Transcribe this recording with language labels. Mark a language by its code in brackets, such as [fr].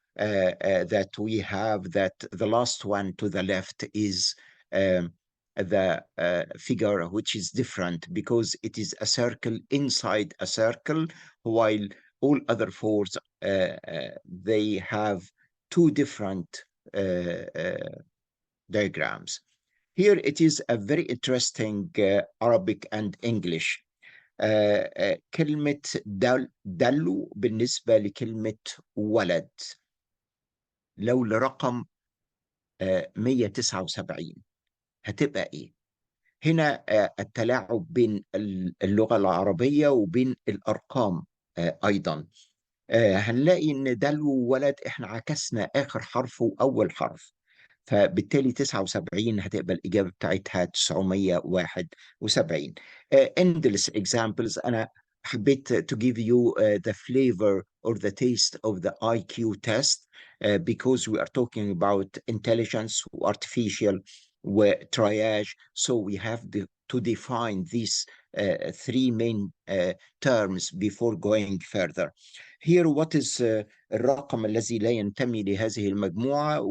[en] that we have, that the last one to the left is the figure, which is different because it is a circle inside a circle, while all other fours, they have two different diagrams. Here it is a very interesting Arabic and English. [ar] كلمة دلو بالنسبة لكلمة ولد، لو لرقم 179 هتبقى إيه؟ هنا التلاعب بين اللغة العربية وبين الأرقام أيضا. هنلاقي إن دلو ولد إحنا عكسنا آخر حرف وأول حرف، فبالتالي 79 هتبقى الإجابة بتاعتها 971. [en] Endless examples. [ar] أنا حبيت [en] to give you the flavor or the taste of the IQ test because we are talking about intelligence, artificial, triage. So we have to define these three main terms before going further. Here, what is [ar] الرقم الذي لا ينتمي لهذه المجموعة?